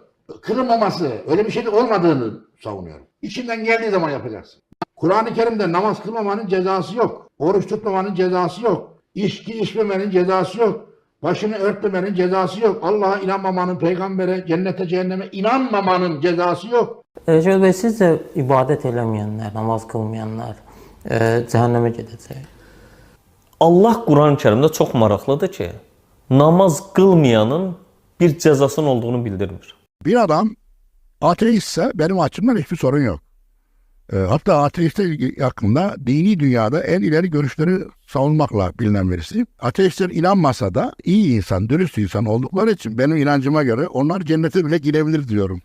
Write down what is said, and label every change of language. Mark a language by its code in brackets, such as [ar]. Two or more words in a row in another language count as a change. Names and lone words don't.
[tr] Kılınmaması, öyle bir şey olmadığını savunuyorum. İçinden geldiği zaman yapacaksın. Kur'an-ı Kerim'de namaz kılmamanın cezası yok. Oruç tutmamanın cezası yok. İçki içmemenin cezası yok. Başını örtmemenin cezası yok. Allah'a inanmamanın, peygambere, cennete, cehenneme inanmamanın cezası yok. Şöyle Bey, [az] sizcə ibadət eləməyənlər, namaz qılmayanlar cəhənnəmə gedəcək? Allah Quran-ı Kərimdə çox maraqlıdır ki, namaz qılmayanın bir cəzasının olduğunu bildirmir. [tr] Bir adam ateistse benim açımdan hiçbir sorun yok. Hatta ateistler hakkında dini dünyada en ileri görüşleri savunmakla bilinen birisi. Ateistler inanmasa da iyi insan, dürüst insan oldukları için benim inancıma göre onlar cennete bile girebilir diyorum.